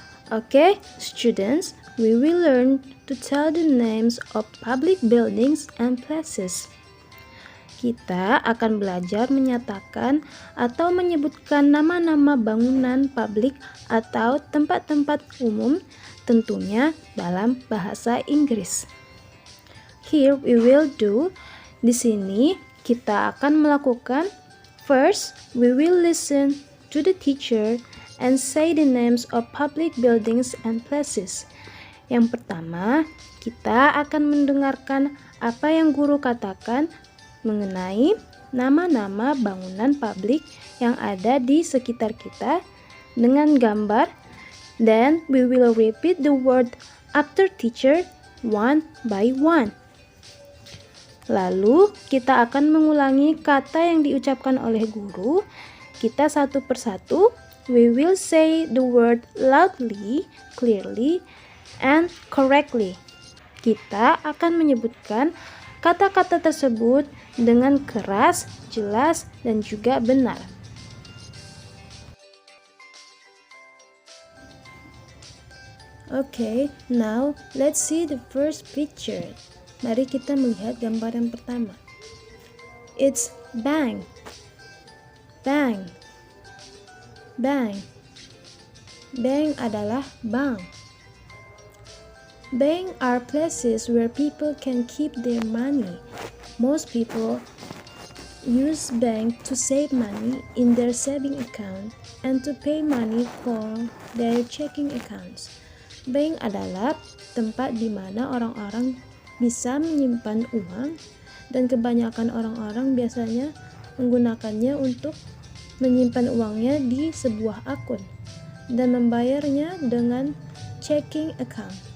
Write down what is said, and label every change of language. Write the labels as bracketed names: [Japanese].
[English] Okay, students, we will learn to tell the names of public buildings and places. [Indonesian] Kita akan belajar menyatakan atau menyebutkan nama-nama bangunan publik atau tempat-tempat umum, tentunya dalam bahasa Inggris. [English] Here we will do. [Indonesian] Di sini kita akan melakukan. [English] First, we will listen to the teacher and say the names of public buildings and places. [Indonesian] Yang pertama, kita akan mendengarkan apa yang guru katakan mengenai nama-nama bangunan publik yang ada di sekitar kita dengan gambar. [English] Then we will repeat the word after teacher one by one. [Indonesian] Lalu kita akan mengulangi kata yang diucapkan oleh guru. Kita satu persatu. [English] We will say the word loudly, clearly, and correctly. [Indonesian] Kita akan menyebutkan kata-kata tersebut dengan keras, jelas, dan juga benar. [English] Okay, now let's see the first picture. [Indonesian] Mari kita melihat gambar yang pertama. [English] It's bank. [Indonesian] Bank. Bank. Bank adalah bank. [English] Banks are places where people can keep their money. Most people use bank to save money in their saving account and to pay money for their checking accounts. [Indonesian] Bank adalah tempat di mana orang-orang bisa menyimpan uang, dan kebanyakan orang-orang biasanya menggunakannya untuk menyimpan uangnya di sebuah akun dan membayarnya dengan checking account.